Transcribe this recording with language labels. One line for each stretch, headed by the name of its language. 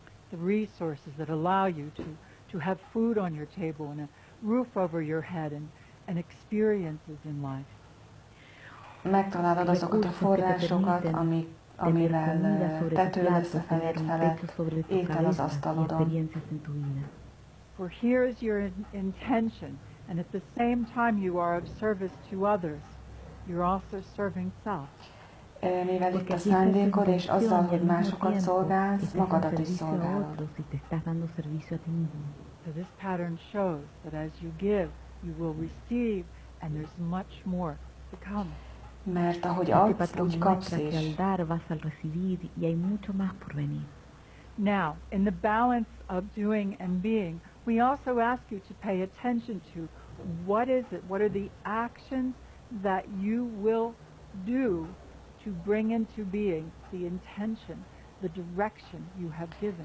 English: The resources that allow you to have food on your table and a roof over your head and experiences in life.
Hungarian: Megtalálod azokat a forrásokat, amivel tető lesz a fejed felett, étel az asztalodon.
English: For here is your intention, and at the same time you are of service to others, you're also serving self.
Hungarian: Mivel itt a szándékod, és azzal, hogy másokat szolgálsz, magadat is szolgálod.
English: So this pattern shows that as you give, you will receive, and there's much more to come.
Hungarian: Mert ahogy adsz, úgy kapsz is.
English: Now, in the balance of doing and being, we also ask you to pay attention to what is it, what are the actions that you will do to bring into being the intention, the direction you have given.